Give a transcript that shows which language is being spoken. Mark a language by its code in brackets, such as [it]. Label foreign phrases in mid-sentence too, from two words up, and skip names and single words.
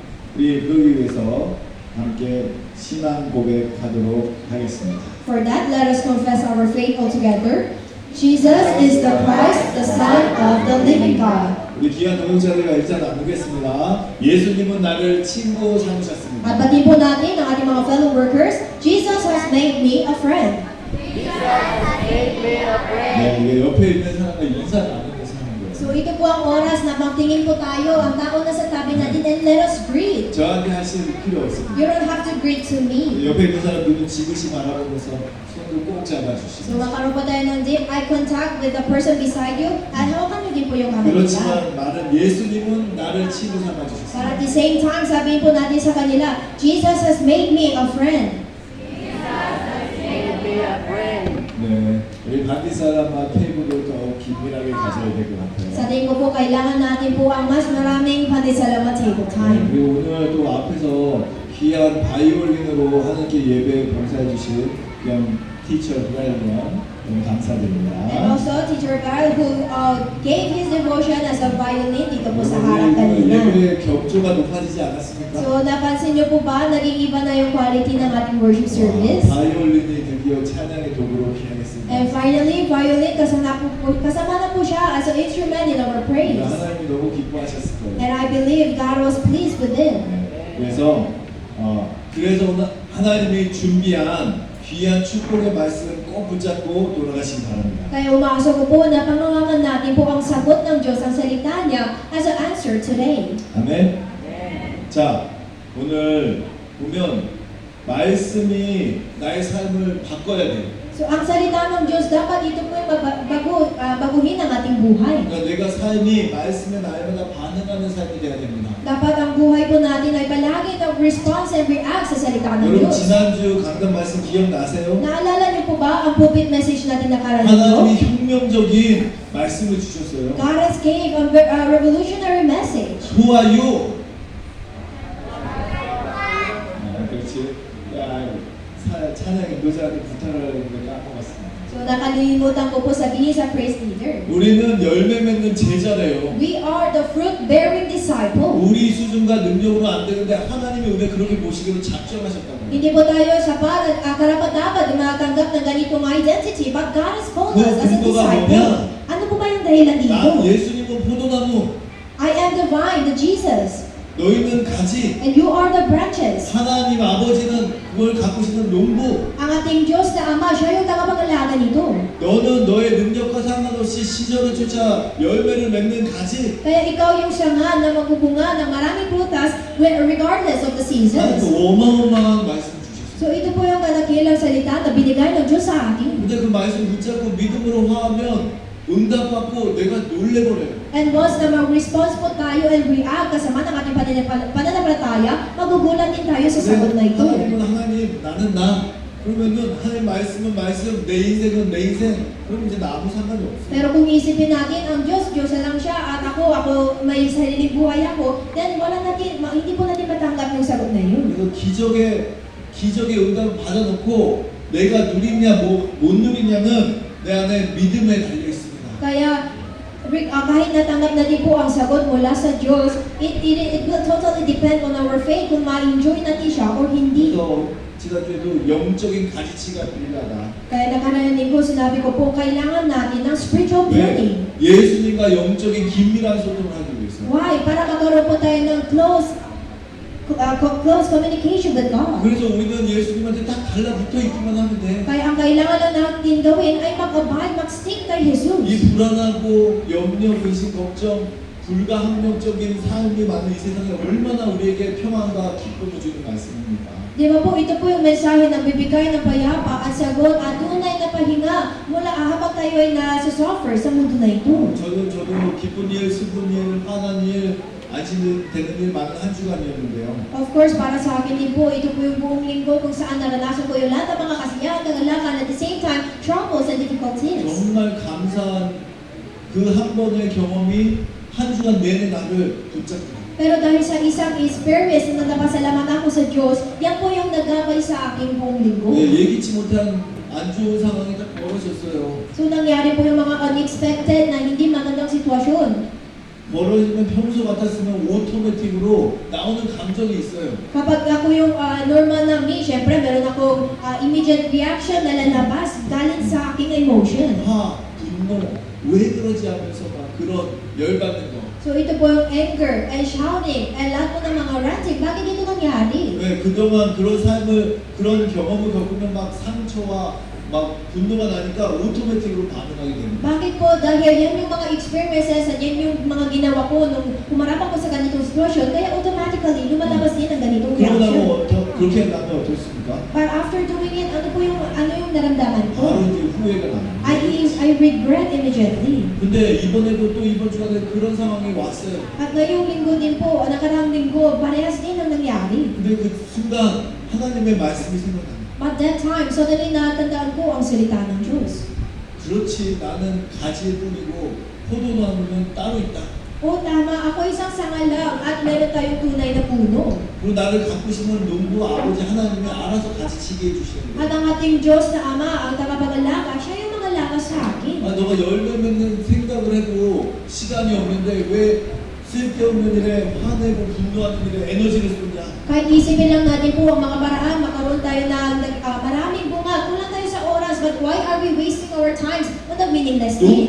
[ko] 우리 그러기 위해서 함께 신앙 고백하도록 하겠습니다. [en] For that, let us confess our faith all together. Jesus is the Christ, the Son of the living God. [ko] 우리 귀한 동역자들과 일자 나누겠습니다. 예수님은 나를 친구 삼으셨습니다. [tl] At pati po natin ang ating mga [en] fellow workers, Jesus has made me a friend. [ko] 네, 이게 옆에 있는 사람과 인사 나누면서 하는 거예요. [tl] So ito po ang oras na magtingin po tayo, ang tao na sa tabi natin, [en] and let us greet. [ko] 저한테 하실 필요 없습니다. [en] You don't have to greet to me. [ko] 옆에 있는 사람 눈은 지그시 바라보면서 손을 꼭 [tl] So [ko] 잡아주시고 [tl] magkaroon po tayo ng [en] deep eye contact with the person beside you, [tl] at hawakan niyo din po yung kamay nila. [ko] 그렇지만 말은 예수님은 나를 친구 [en] But [ko] 삼아주셨습니다. [en] at the same time, [tl] sabihin po natin sa kanila, [en] Jesus has made me a friend. [ko] 네, 우리 반디 사람과 테이블을 더 긴밀하게 가져야 될 것 같아요. [tl] Sa tingin ko po, kailangan natin po ang mas maraming pandisalamat [en] table time. [ko] 그리고 오늘 또 앞에서 귀한 바이올린으로 하나님께 예배 봉사해 주신 귀한 티처 브라이언 너무 [en] And [ko] 감사드립니다. [en] also, Teacher Val, who gave his devotion as a violin [tl] dito po sa [ko] 오늘 [tl] harap kanina. [ko] 예배의 격조가 높아지지 않았습니까? [tl] So, napansin niyo po ba, naging iba na yung quality ng ating worship service? [ko] 바이올린이 드디어 찬양의 도구로 기능했습니다. [en] And finally, violin, [tl] kasama na po siya [en] as an instrument in our praise. [ko] 하나님이 너무 기뻐하셨을 거예요. [en] And I believe God was pleased with it. [ko] 네, 그래서 오늘 하나님이 준비한 귀한 축복의 말씀 꼭 붙잡고 돌아가시기 바랍니다. [tl] Kaya umaasa ko po na pangangatan natin po ang sagot ng Diyos, ang salita niya [en] as an answer today. [ko] 아멘. 자, 오늘 보면 말씀이 나의 삶을 바꿔야 돼요. [tl] So ang salita ng Diyos, dapat ito po yung baguhin ang ating buhay. [ko] 그러니까 내가 삶이 말씀에 날마다 반응하는 삶이 돼야 됩니다. [tl] Dapat ang buhay po natin ay palagi [en] nag-response and react [tl] sa salita ng [ko] 여러분 [tl] Diyos. [ko] 지난주 강단 말씀 기억나세요? [tl] Naalala niyo po ba ang pulpit message natin na [ko] 하나님이 [tl] karaniwan? [ko] 혁명적인 말씀을 주셨어요. [en] God has gave a revolutionary message. Who are you? [ko] 그렇지. 찬양 인도자한테 부탁을 했는데 까먹었습니다. [tl] So nakalimutan ko po sabihin sa praise leader. [ko] 우리는 열매 맺는 제자래요. [en] We are the fruit-bearing disciple. [ko] 우리 수준과 능력으로 안 되는데 하나님이 우리를 그렇게 보시기로 작정하셨다고요. [tl] Hindi po tayo sapat at karapat-dapat na matanggap ng ganitong identity, [en] but God has called us as a disciple. [tl] Ano po ba yung dahilan [ko] 나 [tl] dito? [ko] 예수님은 포도나무, [en] I am the vine, the Jesus, [ko] 너희는 가지. [en] and you are the branches. [ko] 하나님 아버지는 그걸 가꾸시는 농부. [tl] Ang ating Diyos na Ama, siya yung tagapag-alaga nito. [ko] 너는 너의 능력과 상관없이 시절을 쫓아 열매를 맺는 가지. [tl] Kaya ikaw yung sanga na magbubunga ng maraming prutas [en] regardless of the [ko] 하나님 [en] seasons. [ko] 어마어마한 말씀 주셨어요. [tl] So ito po yung kadakilang salita na binigay ng Diyos sa atin. [ko] 근데 그 말씀 붙잡고 믿음으로 화하면 응답받고 내가 놀래버려요. [en] And once [tl] na mag-response po tayo and react kasama ng ating pananampalataya, magugulat din tayo sa sagot na ito. [ko] 하나님은 하나님, 나는 나. 그러면은 하나님 말씀은 말씀, 내 인생은 내 인생. 그럼 이제 나 아무 상관이 없어요. [tl] Pero kung isipin natin, ang Diyos na lang siya at ako may sariling buhay ako, then hindi po natin matanggap yung sagot na yun. [ko] 그래서 기적의 응답을 받아놓고 내가 누리냐 못 누리냐는 내 안에 믿음에 달려 있습니다. [tl] Kaya kahit natanggap natin po ang sagot mula sa Diyos, [en] it will totally depend on our faith [tl] kung ma-enjoy natin siya or hindi. [ko] 그래서 지난주에도 영적인 가지치가 필요하다. [tl] Kaya nakaraan din po, sinabi ko po, kailangan natin ng [en] spiritual building. [ko] 왜? 예수님과 영적인 긴밀한 소통을 하기 위해서. [tl] Why? Para magkaroon po tayo ng [en] close communication with God. [ko] 그래서 우리는 예수님한테 딱 달라붙어 있기만 하면 돼. [tl] Kaya ang kailangan lang natin gawin ay mag-abide, mag-stick kay Jesus. [ko] 이 불안하고 염려, 근심, 걱정, 불가항력적인 삶이 많은 이 세상에 얼마나 우리에게 평안과 기쁨을 주는 말씀입니까? [tl] Di ba po, ito po yung mensahe na bibigay ng payapa at sagot at tunay na pahinga mula habang tayo ay nasa-suffer sa mundo na ito. [ko] 저도 기쁜 일, 슬픈 일, 화난 일, 안심되는 일 많은 한 주간이었는데요. [en] Of course, [tl] para sa akin din po, ito po yung buong linggo kung saan naranasan ko yung lahat ng mga kasiyahan, kagalakan, [en] at the same time, troubles and difficulties. [ko] 정말 감사한 그 한 번의 경험이 한 주간 내내 나를 붙잡고 [tl] Pero dahil sa isang experience na napasalamat ako sa Diyos, yan po yung nagabay sa aking buong linggo. [ko] 예기치 못한 안 좋은 상황이 딱 벌어졌어요. [tl] So nangyari po yung mga unexpected na hindi magandang sitwasyon. [ko] 벌어지면 평소 같았으면 오토매틱으로 나오는 감정이 있어요. [tl] Kapag ako yung normal na me, syempre meron akong [en] immediate reaction [tl] na lalabas galing sa aking emotion. [ko] 화, 분노, 왜 그러지 하면서 막 그런 열받는 거. [tl] So ito po yung [en] anger and shouting [tl] and lahat po ng mga ranting. Bakit ito nangyari? [ko] 왜 그동안 그런 삶을 그런 경험을 겪으면 막 상처와 막 분노가 나니까 오토매틱으로 반응하게 됩니다. [tl] Bakit po? Dahil yan yung mga experiences at yan yung mga ginawa ko nung humarap ako sa ganitong sitwasyon, kaya automatically lumalabas din ang ganitong [ko] 그러고 [tl] reaction. [ko] 나면 그렇게 나면 어떻습니까? [en] But after doing it, [tl] ano yung naramdaman ko? [ko] 바로 이제 후회가 납니다. [en] I regret immediately. [ko] 근데 이번에도 또 이번 주간에 그런 상황이 왔어요. [tl] At ngayong linggo din po, nakaraang linggo, parehas din ang nangyari. [ko] 근데 그 순간 하나님의 말씀이 생각납니다. [en] At that time, suddenly [tl] natandaan ko ang salita ng Diyos. [ko] 그렇지 나는 가지일 뿐이고 포도나무는 따로 있다. [tl] O tama, ako isang sanga lang at meron tayong tunay na puno. [ko] 그리고 나를 가꾸시는 농부 아버지 하나님이 알아서 같이 지게 해주시는 [tl] At [ko] 거예요. [tl] ang ating Diyos na Ama, ang tagapag-alaga, siya yung mga lakas sa akin. [ko] 아, 너가 열매 맺는 생각을 해도 시간이 없는데 왜 쓸데없는 일에 화내고 분노하는 일에 에너지를 쏟냐? [tl] Kahit isipin lang natin po ang mga paraan, makaroon tayo ng maraming bunga, kulang tayo sa oras, [en] but why are we wasting our times on the meaningless things?